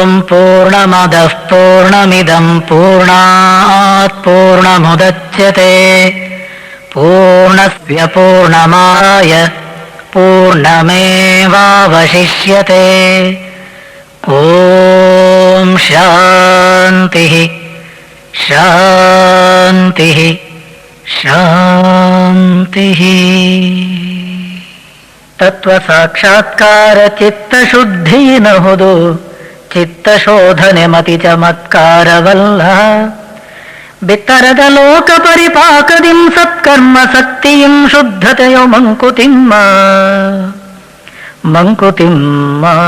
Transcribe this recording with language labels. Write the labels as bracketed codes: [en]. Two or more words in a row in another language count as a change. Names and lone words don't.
[sa] पूर्णमदः पूर्णमिदं पूर्णात् पूर्णमुदच्यते पूर्णस्य पूर्णमाय पूर्णमेवावशिष्यते। ॐ शान्तिः शान्तिः ಶಾಂತಿಃ. [kn] ತತ್ವ ಸಾಕ್ಷಾತ್ಕಾರ ಚಿತ್ತ ಶುದ್ಧೀನಹುದು, ಚಿತ್ತ ಶೋಧನೆ ಮತಿ ಚಮತ್ಕಾರವಲ್ಲ. ಬಿತ್ತರದ ಲೋಕ ಪರಿಪಾಕದಿಂ ಸತ್ಕರ್ಮ ಸಕ್ತಿಯಿಂ ಶುದ್ಧತೆಯೋ ಮಂಕುತಿಮ್ಮ ಮಂಕುತಿಮ್ಮ.